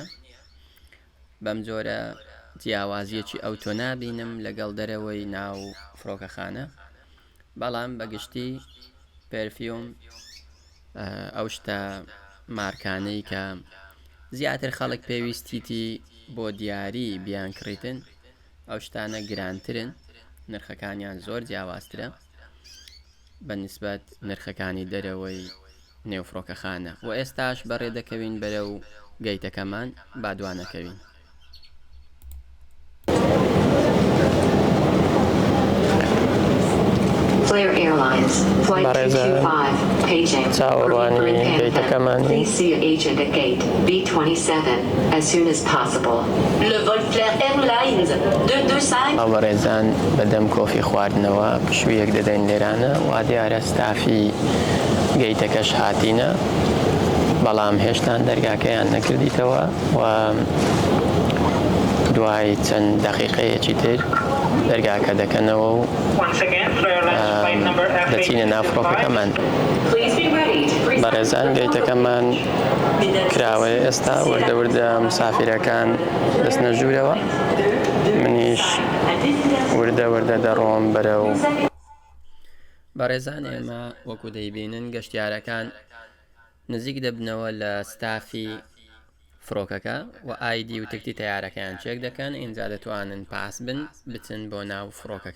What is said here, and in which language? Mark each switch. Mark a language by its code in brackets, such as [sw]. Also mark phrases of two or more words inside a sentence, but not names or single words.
[ckb] بەم جۆرە جیاوازیەکی ئەوتۆ نابینم لەگەڵ دەرەوەی ناو فڕۆکەخانە، بەڵام بەگشتی پەرفیوم ئەو شتە مارکانەی کە زیاتر خەڵک پێویستیتی بۆ دیاری بیان کڕیتن، ئەو شتانە گرانترن، نرخەکانیان زۆر جیاوازترە بە نیسبەت نرخەکانی دەرەوەی نێوفڕۆکەخانە. و ئێستاش بەڕێ دەکەوین بەرەو گەیتەکەمان، با دوانەکەوین. [en] Flair Airlines Airlines, Flight Bareza. 225, paging. Chawarwani Green Gate Panther. Kamani. Please see an agent at gate B27 as soon as possible. [fr] Le vol Flair Airlines 225 [ckb] بەڕێزان بەدەم کۆفی خواردنەوە شوویەک دەدەین لێرانە وا دیارە ستافی گەیتەکەش هاتینە بەڵام هێشتان دەرگاکەیان نەکردیتەوە و دوای چەند دەقیقەیەکی تر دەرگاکە دەکەنەوە و دەچینە ناو فڕۆکەکەمان. [en] Please be ready to present [ckb] بەڕێزان گەیتەکەمان کراوەیە ئێستا وردە مسافرەکان دەستنە ژوورەوە منیش وردە دەڕۆم بەرەو بەڕێزان ئێمە وەکو دەیبینن گەشتیارەکان نزیک دەبنەوە لە ستافی فڕۆکەکە و ئایدی و تکتی تیارەکەیان چێک دەکەن ئینجا دەتوانن پاس بن بچن بۆ ناو فڕۆکەکە.